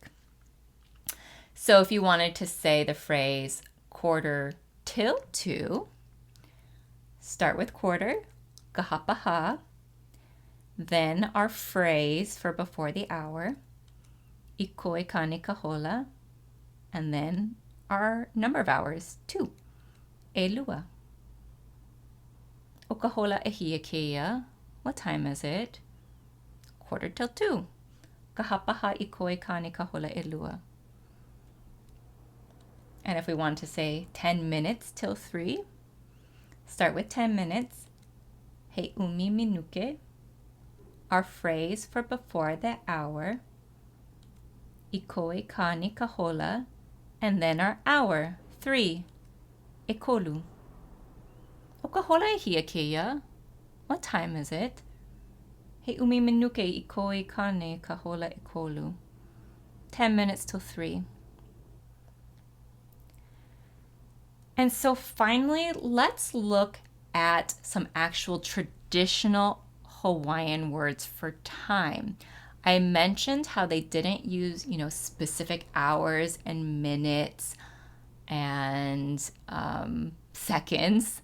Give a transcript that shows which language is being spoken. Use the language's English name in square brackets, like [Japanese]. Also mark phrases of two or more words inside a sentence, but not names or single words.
[English] So if you wanted to say the phrase 1:45, start with quarter, kahapaha, then our phrase for before the hour, [Hawaiian] ikoe kani kahola, [English] and then our number of hours, 2, [Hawaiian] elua. O ka hola e hia keia. [English] What time is it? 1:45. [Hawaiian] Kahapaha ikoe kani kahola elua. [English] And if we want to say 10 minutes till 3, start with 10 minutes. [Hawaiian] He umi minuke. [English] Our phrase for before the hour, [Hawaiian] ikoe kani kahola, [English] and then our hour, 3, [Hawaiian] ekolu. O ka hola e hia keia. [English] What time is it? [Hawaiian] He umi minuke ikoe kani kahola ekolu. [English] 10 minutes till 3. And so finally, let's look at some actual traditional Hawaiian words for time. I mentioned how they didn't use, specific hours and minutes and seconds.